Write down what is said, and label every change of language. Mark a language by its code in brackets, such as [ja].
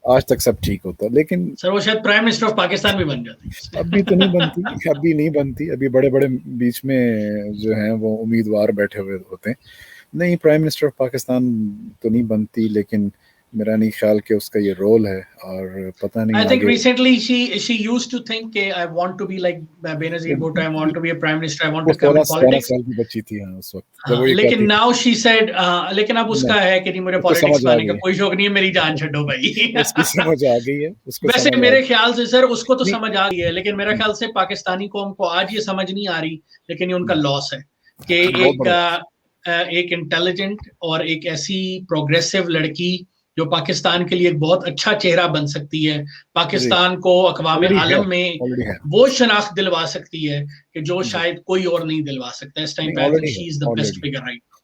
[ur] آج تک سب ٹھیک ہوتا. لیکن سر وہ شاید پرائم منسٹر آف پاکستان بھی بن جاتے. ابھی تو نہیں بنتی, ابھی بڑے بیچ میں جو ہیں وہ امیدوار بیٹھے ہوئے ہوتے ہیں. نہیں, پرائم منسٹر آف پاکستان تو نہیں بنتی, لیکن میرا نہیں خیال کہ اس کا یہ رول ہے. اور پتہ نہیں, [en] I think recently she used to think کہ I want to be like Benazir Bhutto, I want to be a prime minister, I want to come in politics. [ur] 16 سال کی بچی تھی اس وقت, لیکن [en] now she said [ur] لیکن اب اس کا ہے کہ نہیں مجھے پالیٹکس میں آنے کا کوئی شوق نہیں ہے, میری جان چھڈو بھائی. اس کی سمجھ آ گئی ہے. ویسے میرے خیال سے سر اس کو تو سمجھ آ گئی ہے, لیکن میرے خیال سے پاکستانی قوم کو آج یہ سمجھ نہیں آ رہی, لیکن یہ ان کا لاس ہے کہ ایک انٹیلیجنٹ اور ایک ایسی پروگریسو لڑکی جو پاکستان کے لیے ایک بہت اچھا چہرہ بن سکتی ہے, پاکستان کو اقوام عالم میں وہ شناخت دلوا سکتی ہے کہ جو شاید کوئی اور نہیں دلوا سکتا. اس ٹائم پہ [en] She is the best figure right.